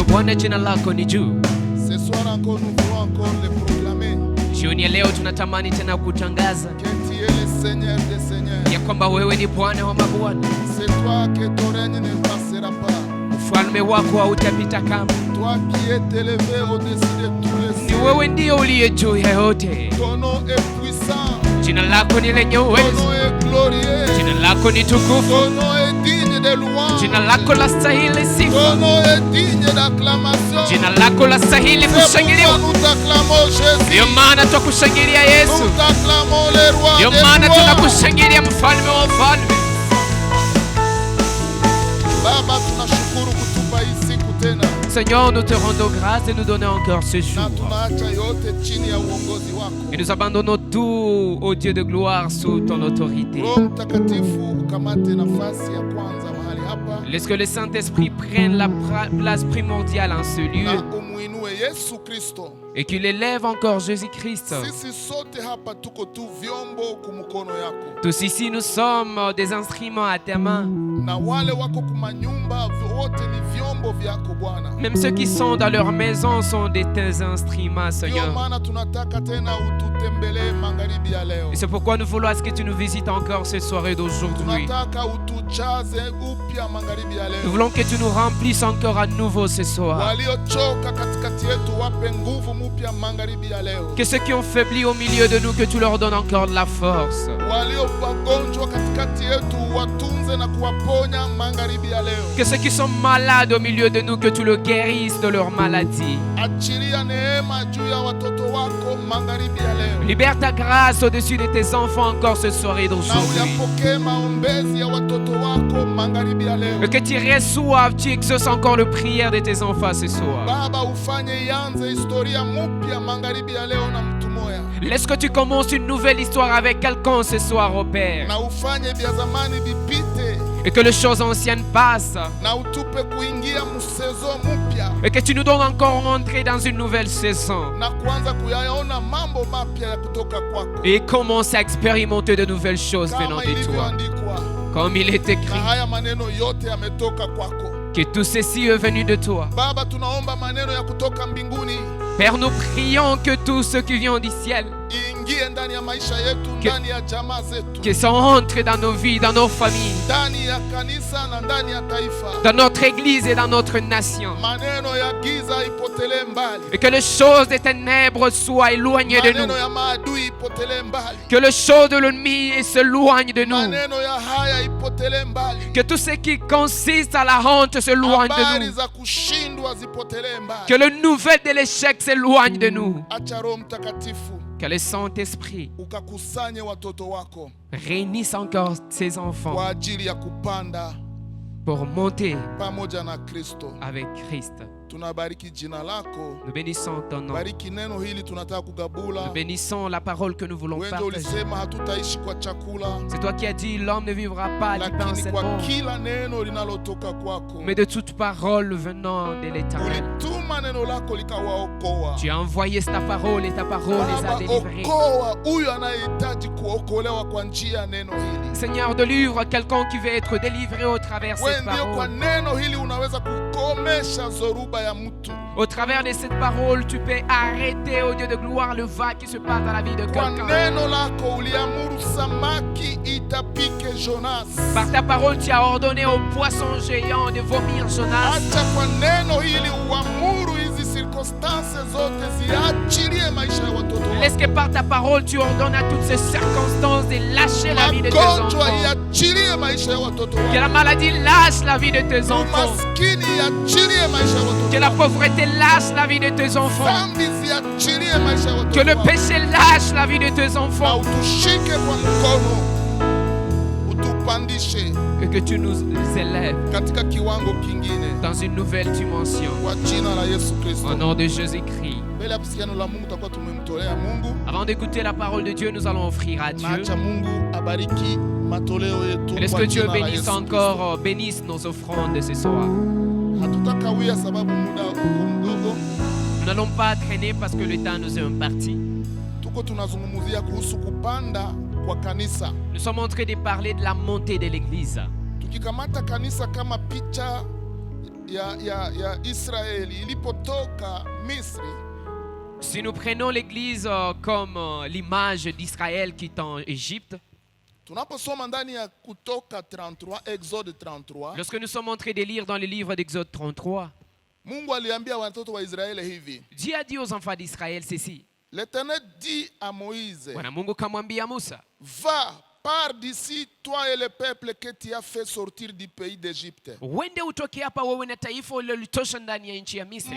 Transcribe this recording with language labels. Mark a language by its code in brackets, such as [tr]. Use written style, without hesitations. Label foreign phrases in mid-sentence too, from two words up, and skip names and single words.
[sw] Bwana, jina lako ni juu. [fr] Ce soir encore, nous voulons encore le proclamer. [sw] Jioni ya leo tunatamani tena kutangaza [fr] Que tu es le Seigneur des Seigneurs. [sw] ya kwamba wewe ni Bwana wa mabwana. [fr] C'est toi que ton règne ne passera pas. [sw] Ufalme wako hautapita kamwe. [fr] Toi qui es élevé au-dessus de tous les [sw] Ni [fr] cieux. [sw] wewe ndio uliye juu ya yote. [fr] Ton nom est puissant. [sw] Jina lako ni lenye [fr] Ton [sw] uwezo. [fr] nom est glorieux. [sw] Jina lako ni tukufu. [fr] Ton nom est digne de louange. [sw] Jina lako la stahili [fr] Ton [sw] sifa. [fr] nom est digne d'acclamation. [sw] Jina lako la stahili [fr] C'est pourquoi [sw] kushangiliwa. [fr] nous t'acclamons Jésus. [sw] Ndio maana twakushangilia Yesu. [fr] Nous t'acclamons le roi [sw] Ndio [fr] des [sw] maana [fr] rois. [sw] tunakushangilia mfalme wa wafalme. Baba, tunashukuru kutupa hii siku tena. [fr] Seigneur, nous te rendons grâce et nous donnons encore ce jour. [sw] Na tunaacha yote chini ya uongozi wako. [fr] Et nous abandonnons tout au Dieu de gloire sous ton autorité. [sw] Roho Mtakatifu ukamate nafasi ya kwanza mahali hapa. [fr] Laisse que le Saint-Esprit prenne la place primordiale en ce lieu [sw] Na umuinue Yesu Kristo. [fr] et qu'il élève encore Jésus-Christ. [sw] Sisi sote hapa tuko tu vyombo kumkono yako. [fr] Tous ici, nous sommes des instruments à ta main. [sw] Na wale wako kumanyumba wote ni vyombo vyako Bwana. [fr] Même ceux qui sont dans leur maison sont des tes instruments, [sw] Ndio [fr] Seigneur. [sw] maana tunataka tena ututembelee magharibi ya leo. [fr] Et c'est pourquoi nous voulons à ce que tu nous visites encore cette soirée d'aujourd'hui. [sw] Tunataka utujaze upya magharibi ya [fr] Nous [sw] leo. [fr] voulons que tu nous remplisses encore à nouveau ce soir. [sw] Waliochoka katikati yetu wape nguvu mpya magharibi ya leo. [fr] Que ceux qui ont faibli au milieu de nous, que tu leur donnes encore de la force. [sw] Walio wagonjwa katikati yetu watunze na kuwaponya magharibi ya leo. [fr] Que ceux qui sont malades au milieu de nous, que tu le guérisses de leur maladie. [sw] Achilia neema juu ya watoto wako magharibi ya leo. [fr] Libère ta grâce au-dessus de tes enfants encore ce soir et [sw] Na [fr] d'aujourd'hui. [sw] uyapokee maombezi ya watoto wako magharibi ya leo. [fr] Et que tu reçoives, tu exauces encore les prières de tes enfants ce soir. [sw] Baba, ufanye ianze historia mpya magharibi ya leo na mtu moya. [fr] Laisse que tu commences une nouvelle histoire avec quelqu'un ce soir, au Père. [sw] Na ufanye vya zamani vipite. [fr] Et que les choses anciennes passent. [sw] Na utupe kuingia msezo mpya. [fr] Et que tu nous donnes encore entrer dans une nouvelle saison. [sw] Na kuanza kuyaona mambo mapya ya kutoka kwako. [fr] Et commencer à expérimenter de nouvelles choses venant [sw] Kama [fr] de toi. [sw] ilivyoandikwa. [fr] Comme il est [sw] Na [fr] écrit, [sw] haya maneno yote yametoka kwako. [fr] que tout ceci est venu de toi. [sw] Baba, tunaomba maneno ya kutoka mbinguni [fr] Père, nous prions que tout ce qui vient du ciel, [sw] iingie ndani ya maisha yetu, ndani ya jamaa zetu, [fr] que ça entre dans nos vies, dans nos familles, [sw] ndani ya kanisa na ndani ya taifa. [fr] dans notre église et dans notre nation. [sw] Maneno ya giza ipotelee mbali. [fr] Et que les choses des ténèbres soient éloignées de nous. [sw] Maneno ya maadui ipotelee mbali. [fr] Que les choses de l'ennemi s'éloignent de nous. [sw] Maneno ya haya ipotelee mbali. [fr] Que tout ce qui consiste à la honte s'éloigne de [sw] Habari [fr] nous. [sw] za kushindwa zipotelee mbali. [fr] Que les nouvelles de l'échec s'éloignent de nous. [sw] Acha Roho Mtakatifu [fr] Que le Saint-Esprit [sw] ukakusanye watoto wako [fr] réunisse encore ses enfants [sw] kwa ajili ya kupanda [fr] pour monter [sw] pamoja na Kristo. [fr] avec Christ. [sw] Tunabariki jina lako. [fr] Nous bénissons ton nom. [sw] Bariki neno hili tunataka kugabula. [fr] Nous bénissons la parole que nous voulons [sw] Wewe ndio [fr] partager. [sw] ulisema hatutaishi kwa chakula, [fr] C'est toi qui as dit l'homme ne vivra pas du pain [sw] lakini kwa [fr] seulement, [sw] kila neno linalotoka kwako. [fr] mais de toute parole venant de l'Éternel. [sw] Ulituma neno lako likawaokoa. [fr] Tu as envoyé ta parole et ta parole les a [sw] Baba, [fr] délivrés. [sw] okoa huyu anayehitaji kuokolewa kwa njia ya neno hili. [fr] Seigneur, délivre quelqu'un qui veut être délivré au travers de [sw] Wewe [fr] cette [sw] ndio kwa [fr] parole. [sw] neno hili unaweza kukomesha zoruba ya mtu. [fr] Au travers de cette parole, tu peux arrêter, au Dieu de gloire, le va qui se passe dans la vie de [sw] Kwa [fr] quelqu'un. [sw] neno lako uliamuru samaki itapike Jonas. [fr] Par ta parole, tu as ordonné aux poissons géants de vomir Jonas. [sw] Acha kwa neno hili uamuru hizi circumstances zote ziachilie maisha ya watoto wako. [fr] Laisse que par ta parole, tu ordonnes à toutes ces circonstances de lâcher la vie de tes [sw] Magonjwa [fr] enfants. [sw] iachilie maisha ya watoto [fr] Que [sw] wako. [fr] la maladie lâche la vie de tes enfants. [sw] Umaskini iachilie maisha ya watoto [fr] Que la [sw] wako. [fr] pauvreté lâche la vie de tes enfants. [sw] Dhambi ziachilie maisha ya [fr] Que [sw] watoto [fr] le [sw] wako. [fr] péché lâche la vie de tes [sw] Na [fr] enfants. [sw] utushike kwa mkono, utupandishe [fr] Et que tu nous élèves [sw] katika kiwango kingine [fr] dans une nouvelle dimension. [sw] kwa jina la Yesu [fr] Au [sw] Kristo. [fr] nom de Jésus-Christ. [sw] Mbele ya kusikiano la Mungu tutakuwa tumemtolea Mungu. [fr] Avant d'écouter la parole de Dieu, nous allons offrir à Dieu. [sw] Naacha Mungu abariki matoleo yetu [fr] Et laisse [sw] kwa [fr] que Dieu [sw] jina la [fr] bénisse [sw] Yesu [fr] encore, bénisse nos offrandes de ce soir. [sw] Kristo. Hatutakawia sababu muda uko mdogo. [fr] Nous n'allons pas traîner parce que le temps nous est imparti. [sw] Tuko tunazungumzia kuhusu kupanda kwa kanisa. [fr] Nous sommes en train de parler de la montée de l'église. [sw] Tukikamata kanisa kama picha ya Israeli ilipotoka Misri, [fr] si nous prenons l'église comme l'image d'Israël qui est en Égypte, [sw] tunaposoma ndani ya Kutoka 33, [fr] Exode 33, lorsque nous sommes en train de lire dans le livre d'Exode 33, [sw] Mungu aliambia watoto wa Israeli hivi. [fr] Dieu a dit aux enfants d'Israël ceci. L'Éternel dit à Moïse, [sw] Bwana Mungu kamwambia Musa, [fr] va, pars d'ici, toi et le peuple que tu as fait sortir du pays d'Égypte. [sw] uende utoke hapa wewe na taifa ulilotosha ndani ya nchi ya Misri,